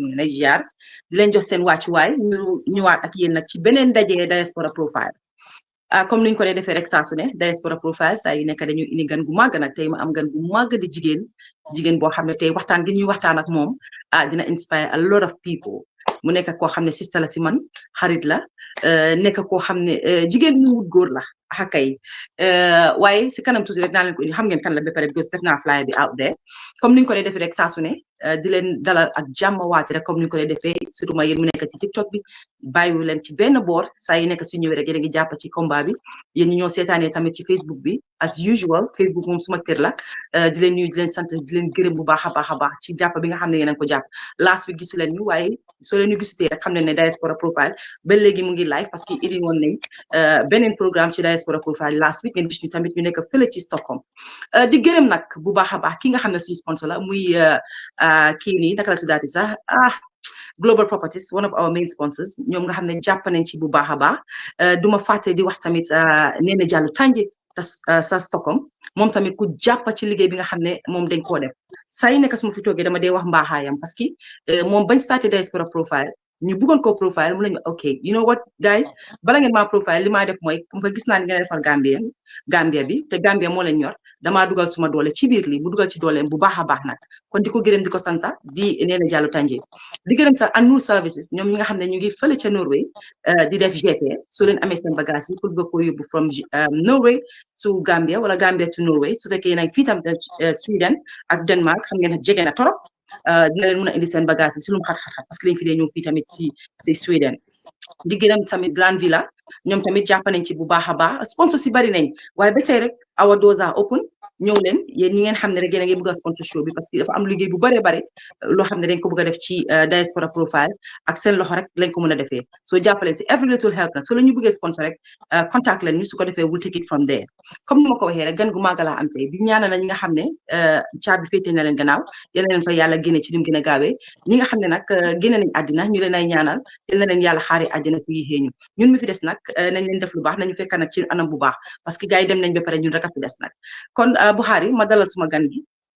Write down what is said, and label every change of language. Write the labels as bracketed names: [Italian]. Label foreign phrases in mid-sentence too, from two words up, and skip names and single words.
[Wolof] ngi leen ay ziar di leen jox seen wàccuwaay ñu ñëwaat ak yéen nag ci beneen daje Diaspora profile comme niñ ko dee defee rek saa su ne Diaspora profile saa yu nekk dañu indi gan gu màgg nag tey ma am gan gu màgg di jigéen boo xam ne tey waxtaan gi ñuy waxtaan ak moom dina [English] inspire a lot of people [Wolof] mu nekk koo xam ne sista la si man xarit la nekk koo xam ne jigéen mu wut góor la xakay waaye si kanam tuuti rek naa leen ko indi xam ngeen kan la ba pare because def naa flyer bi [English] out there [Wolof] comme niñ ko dee defee rek saa su ne di leen dalal ak jàmm waati rek comme niñ ko dee defee surtout ma yéen mu nekk ci TikTok bi bàyyiwu leen ci benn boor saa yi nekk su ñëwee rek yéen a ngi jàpp ci combat bi yéen ñi ñoo seetaanee tamit ci Facebook bi [English] as usual [Wolof] Facebook moom suma kër la di leen nuyu di leen sant di leen gërëm bu baax a baax ci jàpp bi nga xam ne yéen a ko jàpp [English] last week [Wolof] gisu leen ñu waaye soo leen ñu gisutee rek xam ne Diaspora profile ba léegi mu ngi live [French] parce que [Wolof] indi woon nañ beneen programme ci Diaspora profile [English] last week [Wolof] ngeen gis ñu tamit ñu nekk fële ci Stockholm di gërëm nag bu baax a baax ki nga xam ne suñu sponsor la muy kii nii naka la tuddaati sax Global Properties [English] one of our main sponsors [Wolof] ñoom nga xam ne jàpp nañ ci bu baax a baax duma fàtte di wax tamit Nene Jallow Tanje sa Stockholm moom tamit ku jàpp ci liggéey bi nga xam ne moom dañ koo def saa yu nekk su ma fi toogee dama dee wax mbaaxaayam [French] parce que [Wolof] moom bañ starté Diaspora profile ñu bëggoon ko profile mu lañu [English] ok you know what guys [Wolof] bala ngeen maa profile li maa def mooy [French] comme que [Wolof] gis naa ni ngeen defar Gambia bi te Gambia moo leen ñor damaa dugal suma doole ci biir lii mu dugal ci dooleem bu baax a baax nag kon di ko gërëm di ko santa di Nene Jallow Tanje di gërëm sax Annual Services ñoom ñi nga xam ne ñu ngi fële ca Norway di def GP soo leen amee seen bagage yi pour bëgg ko yóbbu [English] from Norway to Gambia [Wolof] wala Gambia to Norway su fekkee yéen a ngi fii tam Sweden ak Denmark xam ngeen jege na torop dina leen mën a indi seen bagage yi si lu mu xat-xat [French] parce que [Wolof] lañ fi dee ñëw fii tamit si Sweden di gërëm tamit Grand Villa ñoom tamit jàpp nañ ci bu baax a baax sponsor si bari nañ waaye ba tey rek [English] our doors are open [Wolof] ñëw leen yéen ñi ngeen xam ne rek yéen a ngi bëgg a sponsor show bi [French] parce que [Wolof] dafa am liggéey bu bëree bëri loo xam ne dañ ko bëgg a def ci Diaspora profile ak seen loxo rek lañ ko mën a defee soo jàppaleen si [English] every little help [Wolof] nag soo la ñu bëggee sponsor rek contact leen ñu su ko defee [English] we'll take it from there [Wolof] comme ni ma ko waxee rek gan gu màgg laa am tey di ñaanal na ñi nga xam ne caabi féete na leen gannaaw yal na leen fa yàlla génne ci lim gën a gaawee ñi nga xam ne nag génne nañ àddina ñu leen ay ñaanal yal na leen yàlla xaari àddina fi yéexee ñun mi fi des nag nag nañ leen def lu baax nañu fekk nag ci anam bu baax [French] parce que [Wolof] gars yi dem nañ ba pare ñun rek a fi des nag kon Buhari ma dalal suma gan gi